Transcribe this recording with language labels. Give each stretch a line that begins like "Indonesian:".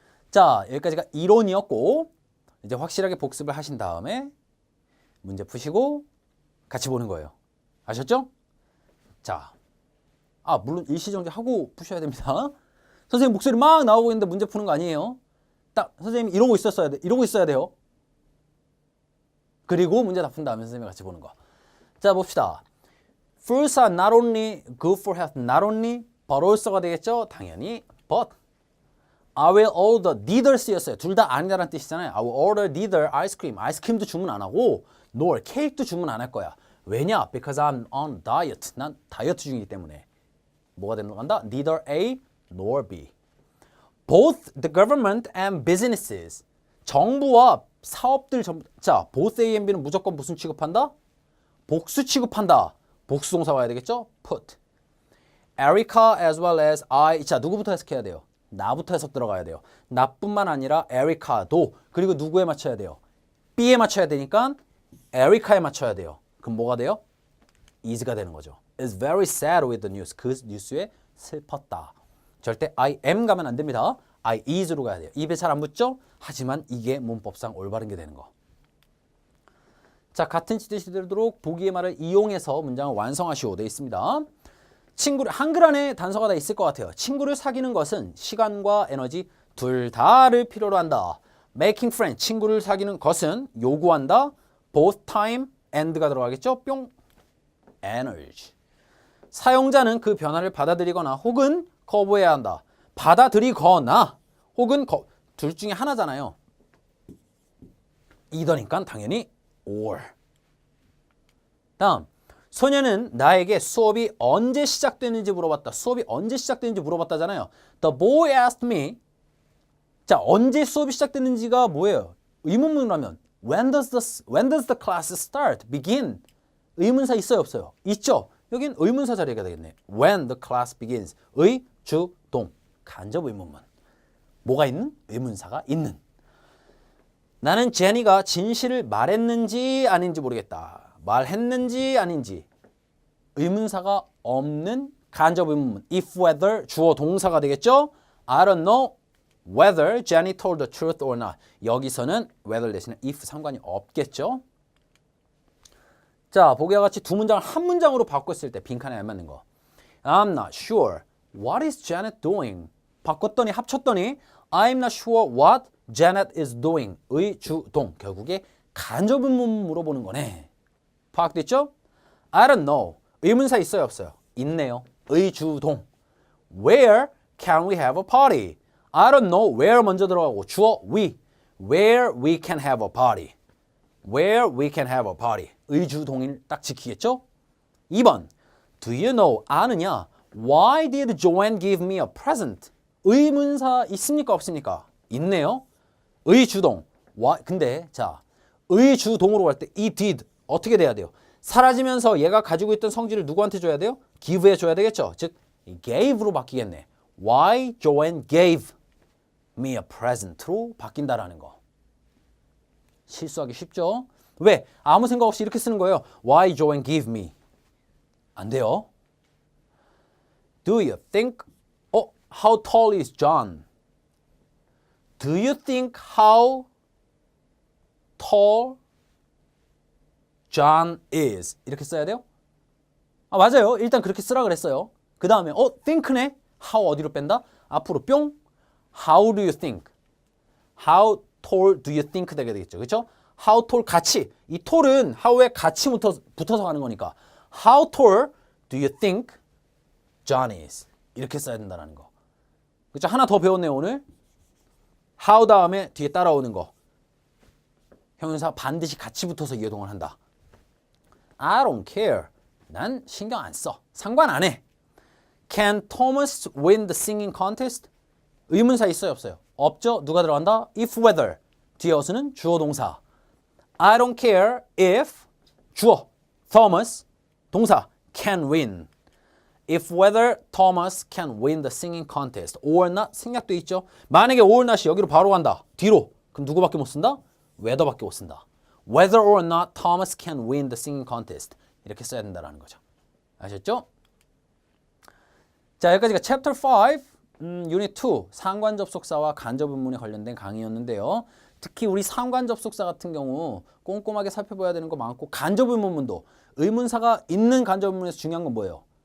Korean: 자, 여기까지가 이론이었고 이제 확실하게 복습을 하신 다음에 문제 푸시고 같이 보는 거예요. 아셨죠? 자, 물론 일시정지 하고 푸셔야 됩니다. 선생님 목소리 막 나오고 있는데 문제 푸는 거 아니에요. 딱 선생님 이러고 있어야 돼요. 그리고 문제 다 푼 다음에 선생님이 같이 보는 거. 자, 봅시다.
English: Fruits are not only good for health, not only, but also
Korean: 가 되겠죠? 당연히
English: but. I will order, neither
Korean: 쓰였어요. 둘 다 아니다라는 뜻이잖아요.
English: I will order neither ice cream.
Korean: 아이스크림도 주문 안 하고 nor 케이크도 주문 안 할 거야. 왜냐?
English: Because I'm on diet.
Korean: 난 다이어트 중이기 때문에. 뭐가 되는 건가?
English: Neither A nor B. Both the government and businesses.
Korean: 정부와 사업들 자, both A and B는 무조건 무슨 취급한다? 복수 취급한다. 복수 동사 와야 되겠죠? Put.
English: Erica as well as I.
Korean: 자, 누구부터 해석해야 돼요? 나부터 해석 들어가야 돼요. 나뿐만 아니라 에리카도. 그리고 누구에 맞춰야 돼요? B에 맞춰야 되니까 에리카에 맞춰야 돼요. 그럼 뭐가 돼요? is가 되는 거죠.
English: is very sad with the news.
Korean: 그 뉴스에 슬펐다. 절대
English: I am
Korean: 가면 안 됩니다. I is로 가야 돼요. 입에 잘 안 붙죠? 하지만 이게 문법상 올바른 게 되는 거. 자, 같은 뜻이 되도록 보기의 말을 이용해서 문장을 완성하시오 되어 있습니다. 친구를 한글 안에 단서가 다 있을 것 같아요. 친구를 사귀는 것은 시간과 에너지 둘 다를 필요로 한다.
English: Making friends,
Korean: 친구를 사귀는 것은 요구한다.
English: Both time and가 들어가겠죠? 뿅. Energy.
Korean: 사용자는 그 변화를 받아들이거나 혹은 거부해야 한다. 받아들이거나 혹은 둘 중에 하나잖아요. either니까 당연히 or. 다음, 소녀는 나에게 수업이 언제 시작되는지 물어봤다. 수업이 언제 시작되는지 물어봤다잖아요.
English: The boy asked me.
Korean: 자, 언제 수업이 시작되는지가 뭐예요? 의문문을 하면
English: when does the class start?
Korean: begin. 의문사 있어요, 없어요? 있죠. 여긴 의문사 자리가 되겠네.
English: When the class begins.
Korean: 의, 주, 동. 간접 의문문. 뭐가 있는? 의문사가 있는. 나는 제니가 진실을 말했는지 아닌지 모르겠다. 말했는지 아닌지. 의문사가 없는 간접 의문문. If whether 주어 동사가 되겠죠.
English: I don't know whether Jenny told the truth or not.
Korean: 여기서는 whether 대신에 if 상관이 없겠죠. 자, 보기와 같이 두 문장을 한 문장으로 바꿨을 때 빈칸에 알맞는 거.
English: I'm not sure. What is Janet doing?
Korean: 바꿨더니 합쳤더니
English: I'm not sure what Janet is doing.
Korean: 의, 주, 동. 결국에 간접 의문 물어보는 거네. 파악됐죠?
English: I don't know.
Korean: 의문사 있어요, 없어요? 있네요. 의, 주, 동.
English: Where can we have a party? I don't know.
Korean: Where 먼저 들어가고 주어 we.
English: Where we can have a party. Where we can have a party.
Korean: 의주 동일 딱 지키겠죠? 2번. Do you know? 아느냐?
English: Why did Joanne give me a present?
Korean: 의문사 있습니까? 없습니까? 있네요. 의주동. 근데 자, 의주동으로 갈 때 이 did 어떻게 돼야 돼요? 사라지면서 얘가 가지고 있던 성질을 누구한테 줘야 돼요? give에 줘야 되겠죠? 즉 gave로 바뀌겠네.
English: Why Joanne gave me a present로
Korean: 바뀐다라는 거. 실수하기 쉽죠? 왜? 아무 생각 없이 이렇게 쓰는 거예요.
English: Why Joanne give me?
Korean: 안 돼요.
English: Do you think how tall is John? Do you think how tall John is?
Korean: 이렇게 써야 돼요? 아, 맞아요. 일단 그렇게 쓰라 그랬어요. 그 다음에 think네?
English: how
Korean: 어디로 뺀다? 앞으로 뿅.
English: How do you think? How tall do you think 되게 되겠죠.
Korean: 그렇죠? How tall 같이. 이 tall은 how에 같이 붙어서 가는 거니까
English: How tall do you think John is?
Korean: 이렇게 써야 된다는 거. 그렇죠? 하나 더 배웠네요, 오늘. how 다음에 뒤에 따라오는 거. 형용사 반드시 같이 붙어서 이해동을 한다.
English: I don't care.
Korean: 난 신경 안 써. 상관 안 해.
English: Can Thomas win the singing contest?
Korean: 의문사 있어요, 없어요? 없죠? 누가 들어간다? If whether. 뒤에 어수는 주어 동사.
English: I don't care if 주어 Thomas 동사 can win. If whether Thomas can win the singing contest or not
Korean: 생략도 있죠. 만약에 or not이 여기로 바로 간다. 뒤로. 그럼 누구밖에 못 쓴다? whether밖에 못 쓴다.
English: Whether or not Thomas can win the singing contest.
Korean: 이렇게 써야 된다는 거죠. 아셨죠? 자, 여기까지가 Chapter 5, Unit 2 상관접속사와 간접의문에 관련된 강의였는데요. 특히 우리 상관접속사 같은 경우 꼼꼼하게 살펴봐야 되는 거 많고 간접의문문도 의문사가 있는 간접의문에서 중요한 건 뭐예요?